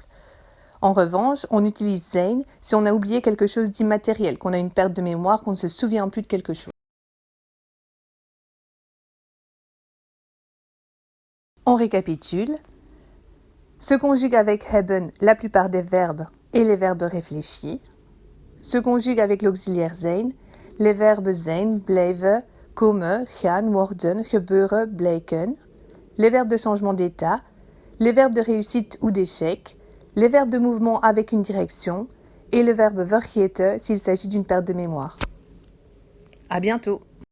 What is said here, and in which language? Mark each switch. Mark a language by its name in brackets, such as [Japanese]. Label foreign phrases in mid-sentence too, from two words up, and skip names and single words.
[French] En revanche, on utilise zijn si on a oublié quelque chose d'immatériel, qu'on a une perte de mémoire, qu'on ne se souvient plus de quelque chose. On récapitule. Se conjugue avec hebben la plupart des verbes et les verbes réfléchis. Se conjugue avec l'auxiliaire zijn les verbes [Dutch] zijn, blijven, komen, gaan, worden, gebeuren, blijken. [French] Les verbes de changement d'état, les verbes de réussite ou d'échec, les verbes de mouvement avec une direction et le verbe vergeten s'il s'agit d'une perte de mémoire. À bientôt!